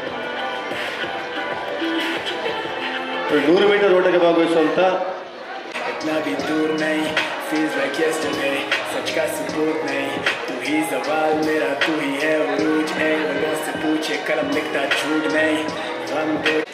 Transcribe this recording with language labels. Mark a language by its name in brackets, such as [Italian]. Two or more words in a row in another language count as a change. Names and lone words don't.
[Kannada] ನೂರು ಮೀಟರ್ ಓಟಕ್ಕೆ ಭಾಗವಹಿಸುವಂಥ [Hindi] ना भी दूर नहीं, [English] feels like yesterday, [Hindi] सच का सबूत नहीं, तू ही सवाल मेरा, तू ही है उरूज है, लोगों से पूछे कलम लिखता झूठ नहीं, हम दो